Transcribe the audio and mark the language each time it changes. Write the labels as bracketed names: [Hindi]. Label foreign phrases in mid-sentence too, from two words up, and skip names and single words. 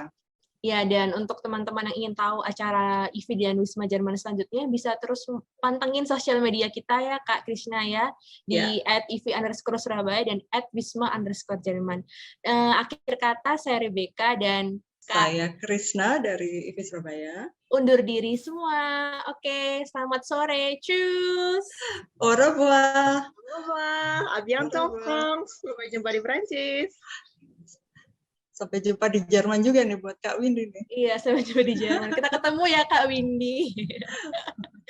[Indonesian] Ya, dan untuk teman-teman yang ingin tahu acara IVI dan Wisma Jerman selanjutnya, bisa terus pantengin sosial media kita ya, Kak Krishna ya, di @ivi_Surabaya dan @wisma_Jerman. Akhir kata, saya Rebecca dan saya Krishna dari IVI Surabaya. Undur diri semua. Oke, selamat sore. [German] Tschüss. [French] Au revoir. Au revoir. À bientôt, France. [Indonesian] Sampai jumpa di Prancis. Sampai jumpa di Jerman juga nih buat Kak Windy nih. Iya, sampai jumpa di Jerman. Kita ketemu ya Kak Windy.